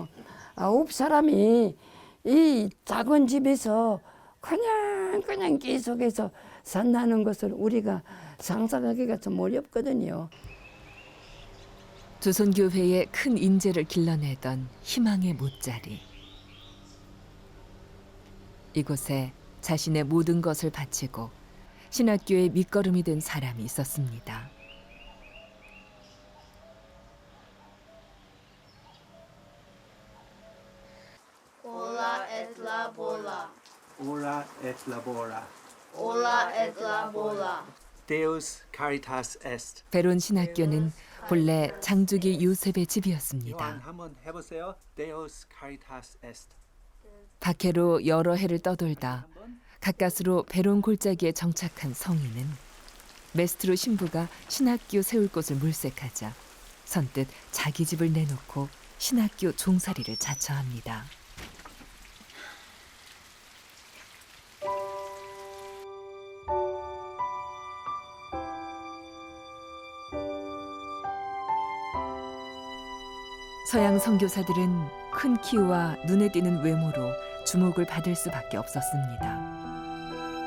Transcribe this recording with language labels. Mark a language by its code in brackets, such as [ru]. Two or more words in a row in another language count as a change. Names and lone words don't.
[ko] 9사람이 이 작은 집에서 그냥 계속해서 산다는 것을 우리가 상상하기가 좀 어렵거든요. 조선교회의 큰 인재를 길러내던 희망의 못자리. 이곳에 자신의 모든 것을 바치고 신학교의 밑거름이 된 사람이 있었습니다. [la] Ora et labora. Ora et labora. Ora et labora. Deus caritas est. [ko] 베론 신학교는 본래 장주기 요셉의 집이었습니다. 요한 한번 해보세요. [la] Deus caritas est. [ko] 박해로 여러 해를 떠돌다 가까스로 베론 골짜기에 정착한 성인은 메스트로 신부가 신학교 세울 곳을 물색하자 선뜻 자기 집을 내놓고 신학교 종살이를 자처합니다. 서양 선교사들은 큰 키와 눈에 띄는 외모로 주목을 받을 수밖에 없었습니다.